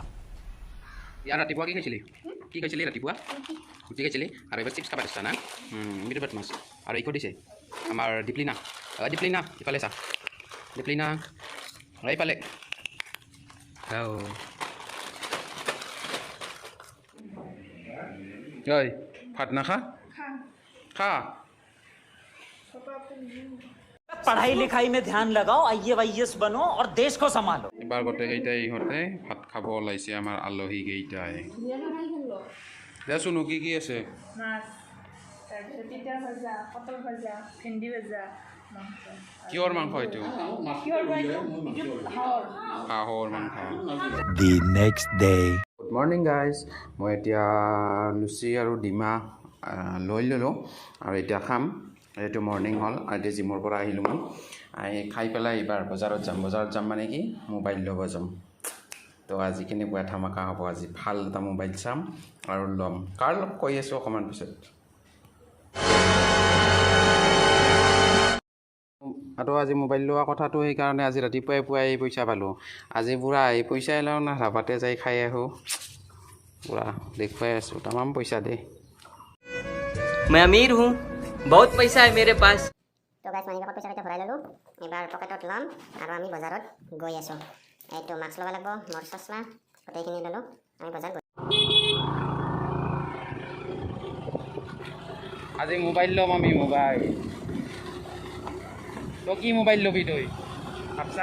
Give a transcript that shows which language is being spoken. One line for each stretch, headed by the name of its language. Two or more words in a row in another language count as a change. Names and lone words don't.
Assamese: ইয়াৰ ৰাতিপুৱা কি খাইছিলি ৰাতিপুৱা ৰুটি খাইছিলি আৰু এইবাৰ চিপছ খাবা দিছা না মিঠুপাত মাছ আৰু এইটো দিছে আমাৰ দীপলিনা ইফালে চা দীপলিনা এইফালে ঐ ভাত নাখা খা
Hindi: पढ़ाई लिखाई में ध्यान लगाओ IAS बनो और देश को संभालो
Assamese: এবাৰ গোটেইকেইটাই ইহঁতে ভাত খাব ওলাইছে আমাৰ আলহী কেইটাই দেচোন কি আছে মাছ তাৰপিছত তিতা ভাজা পটল ভাজা ভেন্দি ভাজা মাংস কিহৰ মাংস এইটো হাঁহৰ মাংস
English: The next day good morning guys
Assamese: মই এতিয়া লুচি আৰু ডিমা লৈ ল'লোঁ আৰু এতিয়া খাম এইটো মৰ্ণিং হ'ল আৰু এতিয়া জিমৰ পৰা আহিলোঁ মই খাই পেলাই এইবাৰ বজাৰত যাম মানে কি মোবাইল ল'ব যাম তো আজি কেনেকুৱা ধামাকা হ'ব আজি ভাল এটা মোবাইল চাম আৰু ল'ম কাৰ লগ কৈ আছোঁ অকণমান পিছত আৰু আজি মোবাইল লোৱা কথাটো সেইকাৰণে আজি ৰাতিপুৱাই পইচা পালোঁ আজি পুৰা এই পইচা লওঁ না ধাবাতে যাই খাই আহোঁ পুৰা দেখুৱাই আছোঁ তামাম পইচা দে
Hindi: मैं अमीर हूँ बहुत पैसा है मेरे पास
Assamese: তো গাইছ মানি কাপত পইচা ভৰাই ল'লোঁ এইবাৰ পকেটত ল'ম আৰু আমি বজাৰত গৈ আছোঁ এইটো মাস্ক ল'ব লাগিব মোৰ চশমা গোটেইখিনি ল'লোঁ আমি বজাৰ গৈ আজি মোবাইল ল'ম আমি মোবাইল তো কি মোবাইল ল'বি তই ভাবছা